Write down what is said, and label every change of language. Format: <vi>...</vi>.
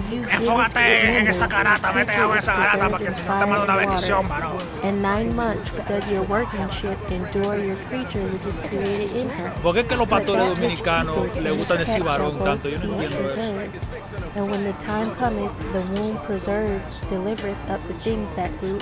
<es>Enfócate en esa carata, mete agua en esa carata para que se te mande una bendición, varón.</es> <en>And 9 months does your workmanship endure your creature which is created in her.</en> <es>¿Por qué es que los pastores dominicanos les gusta decir varón tanto? Yo no entiendo eso.</es> <en>And when the time cometh, the womb preserved delivereth up the things that grew in it.</en>